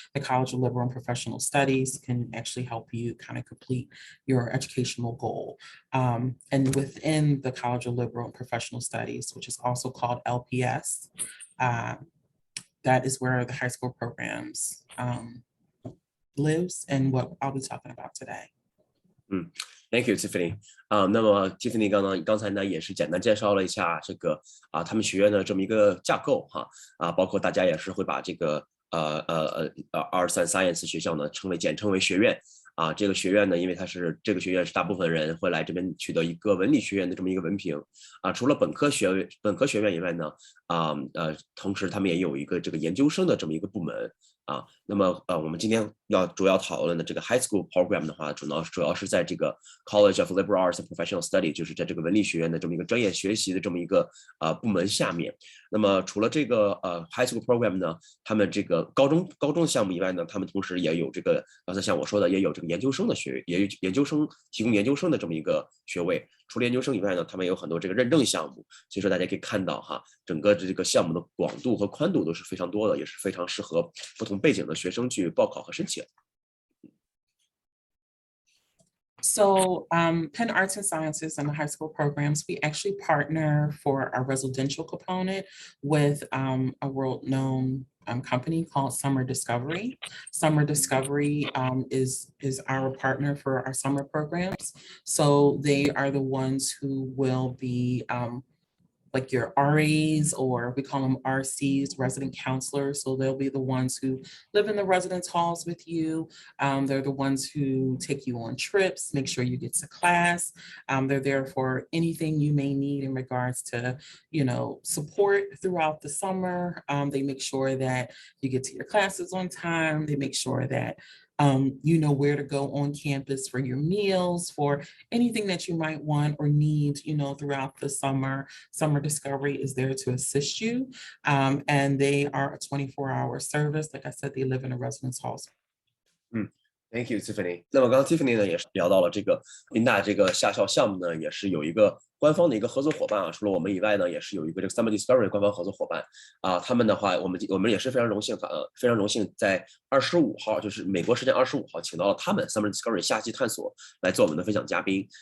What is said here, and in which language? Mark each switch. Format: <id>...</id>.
<en>The College of Liberal and Professional Studies can actually help you kind of complete your educational goal. And within the College of Liberal and Professional Studies, which is also called LPS, that is where the high school programs lives and what I'll be talking about today. Thank you, Tiffany.</en> <zh>那么 Tiffany 刚才呢也是简单介绍了一下这个他们学院的这么一个架构哈包括大家也是会把这个Arts and Science 学校呢简称为学院这个学院呢，因为这个学院是大部分人会来这边取得一个文理学院的这么一个文凭除了本科学院以外呢同时他们也有一个这个研究生的这么一个部门。那么我们今天主要讨论的这个 high school program 的话，主要是在这个 College of Liberal Arts and Professional Study， 就是在这个文理学院的这么一个专业学习的这么一个部门下面。那么除了这个high school program 呢，他们这个高中项目以外呢，他们同时也有这个刚才像我说的，也有这个研究生的也有研究生提供研究生的这么一个学位。除了研究生以外呢，他们有很多这个认证项目，所以说大家可以看到整个这个项目的广度和宽度都是非常多的，也是非常适合不同背景的学生去报考和申请。</zh> <en>So Penn Arts and Sciences and the high school programs, we actually partner for our residential component with a world-known company called Summer Discovery. Summer Discovery is our partner for our summer programs. So they are the ones who will be like your RAs, or we call them RCs, resident counselors. So they'll be the ones who live in the residence halls with you. They're the ones who take you on trips, make sure you get to class. They're there for anything you may need in regards to, support throughout the summer. They make sure that you get to your classes on time. They make sure that you know where to go on campus for your meals, for anything that you might want or need, throughout the summer. Summer Discovery is there to assist you. And they are a 24-hour service. Like I said, they live in a residence hall. Thank you, Tiffany.</en> <zh>那么刚刚 Tiffany 呢也是聊到了这个宾大这个下校项目呢，也是有一个官方的一个合作伙伴除了我们以外呢，也是有一个这个 Summer Discovery 官方合作伙伴他们的话，我们也是非常荣幸在25号，就是美国时间25号，请到了他们 Summer Discovery 夏季探索来做我们的分享嘉宾。</zh>